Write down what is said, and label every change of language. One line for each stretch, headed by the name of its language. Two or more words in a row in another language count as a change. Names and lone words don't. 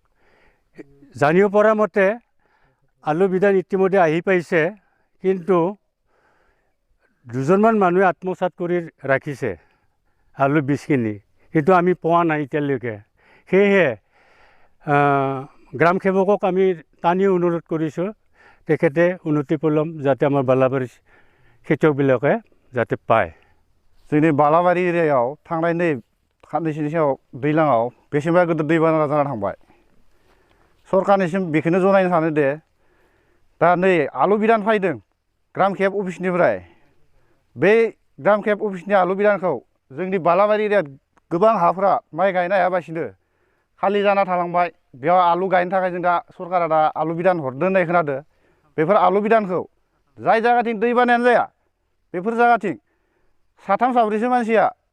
Assamese: জানিব পৰা মতে আলু বিধান ইতিমধ্যে আহি পাইছে কিন্তু দুজনমান মানুহে আত্মসাৎ কৰি ৰাখিছে আলু বীজখিনি কিন্তু আমি পোৱা নাই এতিয়ালৈকে সেয়েহে গ্ৰাম সেৱকক আমি টানি অনুৰোধ কৰিছোঁ তেখেতে উন্নতি পলম যাতে আমাৰ বালাবাৰী খেতিয়কবিলাকে যাতে পায়
Bodo: जोंनि बालाबारि एरियायाव थांनाय नै साननैसोनि सिगाङाव दैज्लाङाव बेसेबा गिदिर दैबाना जाना थांबाय सरकारनिसिम बेखौनो जनायनो सानो दे दा नै आलु बिदान फैदों ग्राम केब अफिसनिफ्राय बे ग्राम केब अफिसनि आलु बिदानखौ जोंनि बालाबारि एरिया गोबां हाफोरा माइ गायनो हायाबासिनो खालि जाना थालांबाय बेयाव आलु गायनो थाखाय जों दा सरकारा दा आलु बिदान हरदों होननाय खोनादों बेफोर आलु बिदानखौ जाय जायगाथिं दैबानायानो जाया बेफोर जायगाथिं साथाम साब्रैसो मानसिया